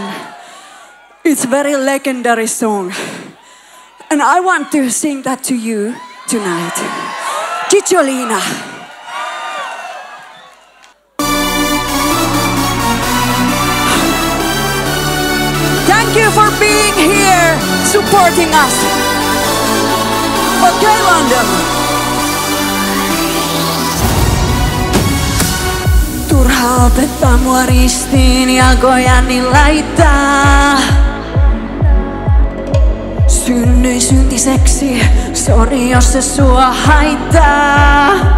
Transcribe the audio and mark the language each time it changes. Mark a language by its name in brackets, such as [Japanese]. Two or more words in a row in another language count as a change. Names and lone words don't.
[English] It's a very legendary song. And I want to sing that to you tonight. Cicciolina. Thank you for being here, supporting us. Okay, London. [Finnish] Turha opettaa mua ristiin jalkojani laittaa. Synnyin syntiseksi, sori jos se sua haittaa.